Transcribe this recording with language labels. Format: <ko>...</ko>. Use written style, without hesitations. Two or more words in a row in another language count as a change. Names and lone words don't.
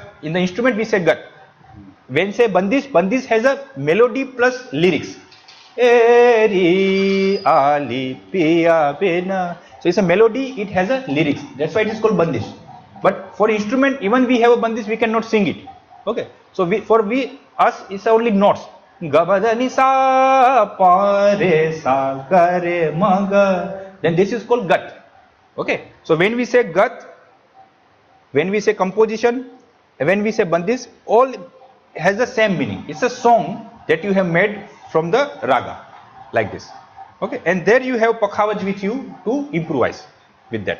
<en>In the instrument we say gut. When say bandish has a melody plus lyrics.</en> <hi>Eri ali piya bena.</hi> <en>So it's a melody, it has a lyrics. That's why it is called bandish. But for instrument, even we have a bandish, we cannot sing it. Okay. So us it's only notes. Gabadani sa pa re sa ga re ma ga then this is called gat. Okay, so when we say gat, when we say composition, when we say bandis, all has the same meaning. It's a song that you have made from the raga, like this. Okay, and there you have pakhavaj with you to improvise with that.</en>